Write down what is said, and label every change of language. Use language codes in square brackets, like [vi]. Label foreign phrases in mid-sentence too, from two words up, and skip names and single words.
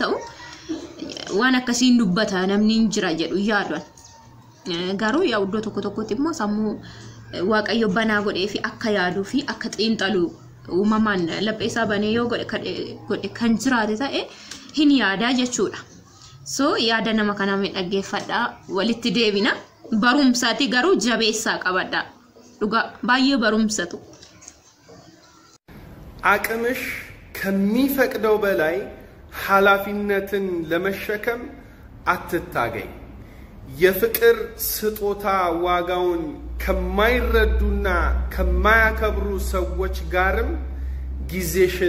[om] ta'u waan akkasiin dubbata namni jira jedhu yaadan garuu yaa iddoo tokko tokkotti immoo sammuu waaqayyo banaa godhee fi akka yaaduu fi akka xiinxalu uumamaan laphee isaa banee yoo godhe kan jiraate ta'e hin yaadaa jechuudha so yaada nama kana mee dhaggeeffadhaa walitti deebina barumsaati garuu jabeessaa qabadhaa dhugaa baay'ee barumsatu [am] አቅምሽ ከሚፈቅደው በላይ ኃላፊነትን ለመሸከም አትታገኝ የፍቅር ስጦታ ዋጋውን ከማይረዱና ከማያከብሩ ሰዎች ጋርም ጊዜሽን